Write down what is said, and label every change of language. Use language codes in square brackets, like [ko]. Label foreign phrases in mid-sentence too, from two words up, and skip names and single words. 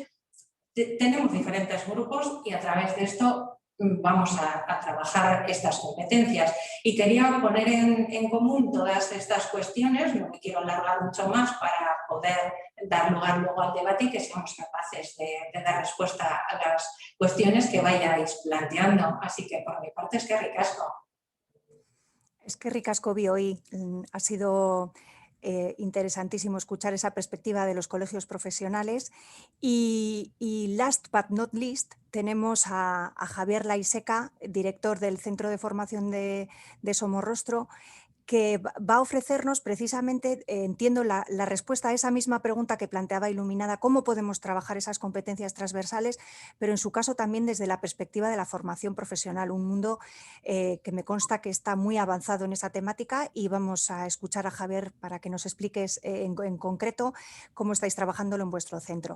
[es] Tenemos diferentes grupos y a través de esto vamos a trabajar estas competencias. Y quería poner en común todas estas cuestiones, no me quiero alargar mucho más para poder dar lugar luego al debate y que seamos capaces de dar respuesta a las cuestiones que vayáis planteando. Así que por mi parte, [eu] eskerrik asko. Eskerrik asko bioi. [es] Ha sido interesantísimo escuchar esa perspectiva de los colegios profesionales y [en] last but not least [es] tenemos a Javier Laiseca, director del Centro de Formación de Somorrostro, que va a ofrecernos precisamente, entiendo, la respuesta a esa misma pregunta que planteaba Iluminada, cómo podemos trabajar esas competencias transversales, pero en su caso también desde la perspectiva de la formación profesional, un mundo que me consta que está muy avanzado en esa temática, y vamos a escuchar a Javier para que nos expliques en concreto cómo estáis trabajándolo en vuestro centro.